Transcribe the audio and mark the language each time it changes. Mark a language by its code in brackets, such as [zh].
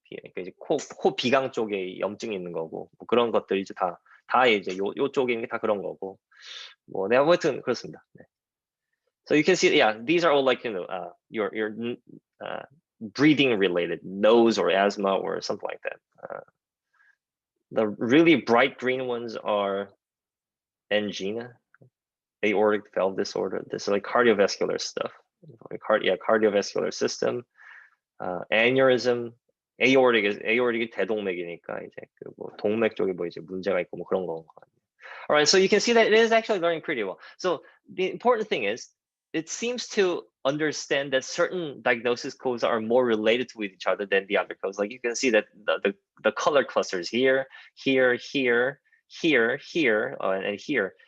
[ko] 그러니까 이제 코 비강 쪽에 염증이 있는 거고 뭐 그런 것들이 이제 다 이제 요 쪽에 있는 게 다 그런 거고 뭐 네, 아무튼 그렇습니다. 네. [en] So you can see, yeah, these are all like your breathing related, nose or asthma or something like that. The really bright green ones are angina, aortic valve disorder. This is like cardiovascular stuff. Cardiovascular system, aneurysm, aortic [ko] 대동맥이니까 이제 뭐 동맥 쪽에 뭐 이제 문제가 있고 뭐 그런 거. [en] All right, so you can see that it is actually learning pretty well. So the important thing is, it seems to understand that certain diagnosis codes are more related to each other than the other codes. Like you can see that the color clusters here, here, here, here, here, and here.